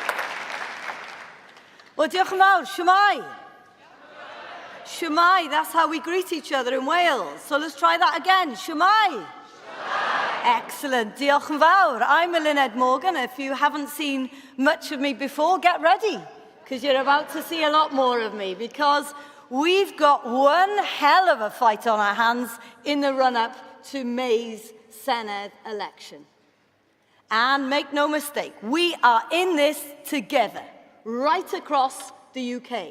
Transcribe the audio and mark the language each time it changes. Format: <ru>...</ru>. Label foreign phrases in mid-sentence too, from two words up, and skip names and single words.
<en>Well,</en> <cy>diolch yn fawr, shwmai.</cy> <en>Shwmai, that's how we greet each other in Wales. So let's try that again, shwmai. Excellent,</en> <cy>diolch yn fawr.</cy> <en>I'm Lynette Morgan. If you haven't seen much of me before, get ready, because you're about to see a lot more of me, because we've got one hell of a fight on our hands in the run-up to May's Senedd election. And make no mistake, we are in this together, right across the UK.</en>